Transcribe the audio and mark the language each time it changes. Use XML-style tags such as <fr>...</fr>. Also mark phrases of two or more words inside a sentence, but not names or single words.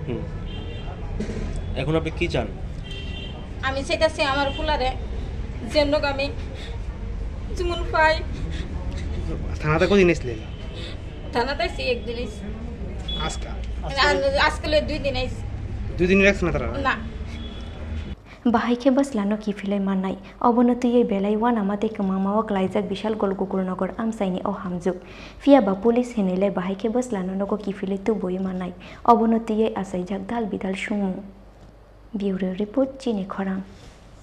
<bn>এখন আপনি কি চান আমি চাইতাছি আমার ফুলারে যেন আমি যেমন পাই থানাতে কতদিন এসেছিলেন থানাতে আইছি একদিন আইছি আজকে 2 দিন আইছি 2 দিন রাখছ না তারা না</bn> <trp>बाहायखे बसलानो किफिलै माननाय अबनतियै बेलाय वानामाते कमामावा ग्लाइजाक बिशालगढ़ गुगुरनगर आमसाइनि अ हामजुग फियाबा पुलिस हेनैलाय बाहायखे बसलानो नगो किफिलै तुबोयै माननाय अबनतियै आसाइजाक दाल बिदाल सुमु ब्यूरो रिपोर्ट चिने खरां।</trp>